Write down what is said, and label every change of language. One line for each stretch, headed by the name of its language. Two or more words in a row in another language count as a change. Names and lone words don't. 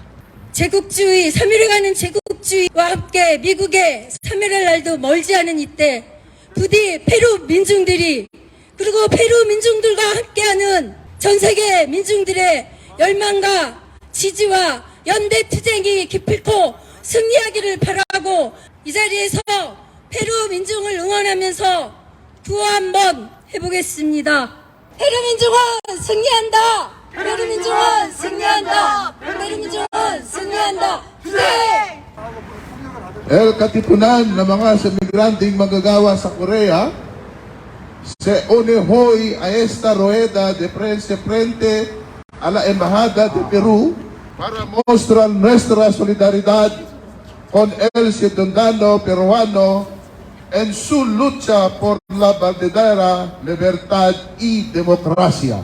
Korean: 제국주의, 3.1에 가는 제국주의와 함께 미국의 3.1할 날도 멀지 않은 이때 부디 페루 민중들이 그리고 페루 민중들과 함께하는 전 세계 민중들의 열망과 지지와 연대 투쟁이 기필코 승리하기를 바라고 이 자리에서 페루 민중을 응원하면서 구호 한번 해보겠습니다. 페루 민중은 승리한다. 페루 민중은 승리한다. 페루 민중은 승리한다. 네.
Spanish: El katipunan ng mga emigranteng manggagawa sa Korea se une hoy a esta rueda de prensa frente a la Embajada de Perú para mostrar nuestra solidaridad con el ciudadano peruano en su lucha por la verdadera libertad y democracia.